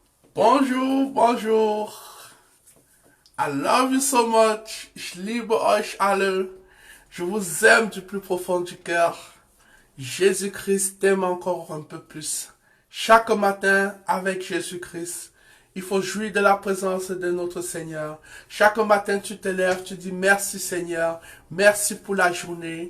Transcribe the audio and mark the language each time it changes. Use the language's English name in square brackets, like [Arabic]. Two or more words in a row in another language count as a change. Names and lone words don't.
[French] Bonjour, bonjour. [English] I love you so much. [German] Ich liebe euch alle. [French] Je vous aime du plus profond du cœur. Jésus-Christ t'aime encore un peu plus. Chaque matin, avec Jésus-Christ, il faut jouir de la présence de notre Seigneur. Chaque matin, tu te lèves, tu dis merci Seigneur, merci pour la journée.